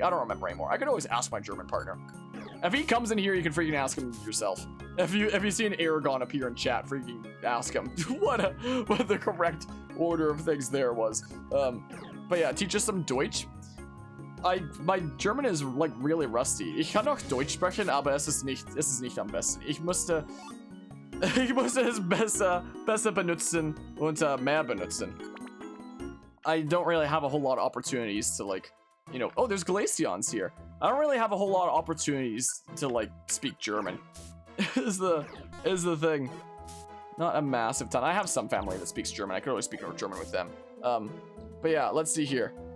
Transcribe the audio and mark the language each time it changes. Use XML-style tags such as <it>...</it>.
<en>I don't remember anymore. I could always ask my German partner. If he comes in here, you can freaking ask him yourself. If you see an Aragon appear in chat, freaking ask him what the correct order of things there was. But yeah, teach us some Deutsch. my German is like really rusty.</en> <de>Ich kann auch Deutsch sprechen, aber es ist nicht am besten. Ich musste es besser benutzen und mehr benutzen.</de> <en>I don't really have a whole lot of opportunities to like, you know, oh, there's Glaceons here. I don't really have a whole lot of opportunities to like speak German. is the thing. Not a massive ton. I have some family that speaks German. I could always speak German with them. But yeah, let's see here.</en>